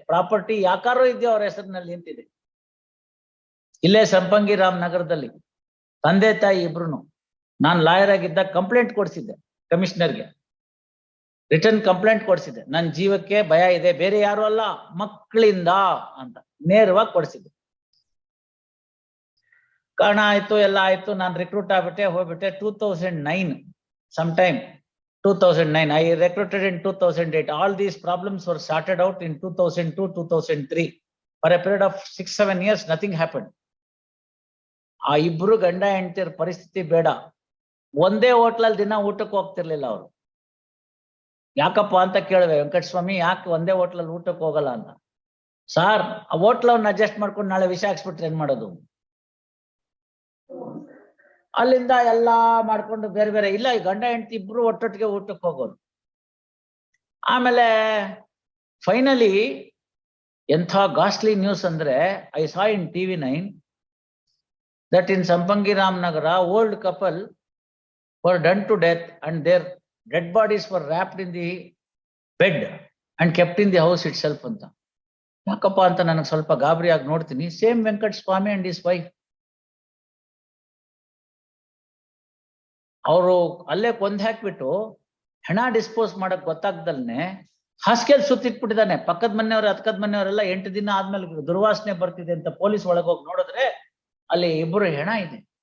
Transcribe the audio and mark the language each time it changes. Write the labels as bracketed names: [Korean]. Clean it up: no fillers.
[Kannada] Property ಯಾಕಾರೋ ಇದೆಯೋ ಅವ್ರ ಹೆಸರಿನಲ್ಲಿ ನಿಂತಿದೆ. ಇಲ್ಲೇ ಸಂಪಂಗಿ ರಾಮ್ ನಗರದಲ್ಲಿ ತಂದೆ ತಾಯಿ ಇಬ್ರು, ನಾನು ಲಾಯರ್ ಆಗಿದ್ದಾಗ ಕಂಪ್ಲೇಂಟ್ ಕೊಡ್ಸಿದ್ದೆ ಕಮಿಷನರ್ಗೆ, ರಿಟರ್ನ್ ಕಂಪ್ಲೇಂಟ್ ಕೊಡ್ಸಿದ್ದೆ. ನನ್ನ ಜೀವಕ್ಕೆ ಭಯ ಇದೆ, ಬೇರೆ ಯಾರು ಅಲ್ಲ, ಮಕ್ಕಳಿಂದ ಅಂತ ನೇರವಾಗಿ ಕೊಡ್ಸಿದ್ದೆ. ಕಾರಣ ಆಯ್ತು, ಎಲ್ಲ ಆಯ್ತು, ನಾನು ರಿಕ್ರೂಟ್ ಆಗ್ಬಿಟ್ಟೆ, ಹೋಗ್ಬಿಟ್ಟೆ. [English] 2009 sometime 2009 I recruited in 2008. all these problems were sorted out in 2002-2003. for a period of 6-7 years nothing happened. [Kannada] ಆ ಇಬ್ರು ಗಂಡ ಹೆಂಡತಿರ ಪರಿಸ್ಥಿತಿ ಬೇಡ. ಒಂದೇ ಹೋಟ್ಲಲ್ಲಿ ದಿನ ಊಟಕ್ಕೆ ಹೋಗ್ತಿರ್ಲಿಲ್ಲ ಅವರು. ಯಾಕಪ್ಪ ಅಂತ ಕೇಳಿದೆ, ವೆಂಕಟಸ್ವಾಮಿ ಯಾಕೆ ಒಂದೇ ಹೋಟ್ಲಲ್ಲಿ ಊಟಕ್ಕೆ ಹೋಗಲ್ಲ ಅಂತ. ಸಾರ್, ಆ ಹೋಟ್ಲವ್ನ ಅಡ್ಜಸ್ಟ್ ಮಾಡ್ಕೊಂಡು ನಾಳೆ ವಿಷ ಹಾಕ್ಸ್ಬಿಟ್ರೆ ಏನ್ ಮಾಡೋದು? ಅಲ್ಲಿಂದ ಎಲ್ಲಾ ಮಾಡ್ಕೊಂಡು ಬೇರೆ ಬೇರೆ ಇಲ್ಲ, ಈ ಗಂಡ ಹೆಂಡತಿ ಇಬ್ರು ಒಟ್ಟೊಟ್ಟಿಗೆ ಊಟಕ್ಕೆ ಹೋಗೋರು. ಆಮೇಲೆ ಫೈನಲಿ ಎಂಥ ಗಾಸ್ಟ್ಲಿ ನ್ಯೂಸ್ ಅಂದ್ರೆ, [English] I saw in TV9 that in Sampangi Ramnagara old couple were done to death and their dead bodies were wrapped in the bed and kept in the house itself [Kannada] ಅಂತ. ಯಾಕಪ್ಪ ಅಂತ ನನಗೆ ಸ್ವಲ್ಪ ಗಾಬರಿಯಾಗಿ ನೋಡ್ತೀನಿ. Same Venkata Swami [English] and his wife, [Kannada] ಅವರು ಅಲ್ಲೇ ಕೊಂದ್ ಹಾಕ್ಬಿಟ್ಟು ಹೆಣ ಡಿಸ್ಪೋಸ್ ಮಾಡಕ್ ಗೊತ್ತಾಗ್ದಲ್ನೆ ಹಾಸಿಗೆಲ್ ಸುತ್ತಿಟ್ಬಿಟ್ಟಿದ್ದಾನೆ. ಪಕ್ಕದ ಮನೆಯವ್ರು ಅಕ್ಕದ ಮನೆಯವರೆಲ್ಲ 8 ದಿನ ಆದ್ಮೇಲೆ ದುರ್ವಾಸನೆ ಬರ್ತಿದೆ ಅಂತ ಪೊಲೀಸ್ ಒಳಗೋಗಿ ನೋಡಿದ್ರೆ ಅಲ್ಲಿ ಇಬ್ಬರು ಹೆಣ ಇದೆ.